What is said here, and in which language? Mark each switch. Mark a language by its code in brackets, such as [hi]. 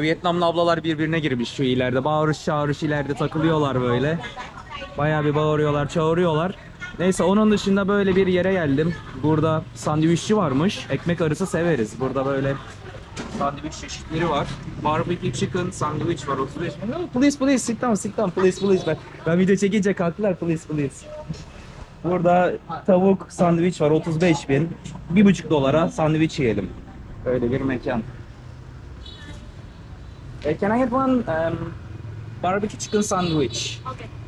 [tr] Vietnamlı ablalar birbirine girmiş şu ileride. Bağırış çağırış ileride takılıyorlar böyle. Bayağı bir bağırıyorlar, çağırıyorlar. Neyse, onun dışında böyle bir yere geldim. Burada sandviççi varmış. Ekmek arası severiz. Burada böyle sandviç çeşitleri var. Barbecue chicken sandwich var, 35. [en] Please sit down, sit down, please. [tr] Ben video çekince kalktılar, please. Burada tavuk sandviç var, 35 bin. 1,5 dolara sandviç yiyelim. Öyle bir mekan. [en] Can I get one barbecue chicken sandwich? Okay.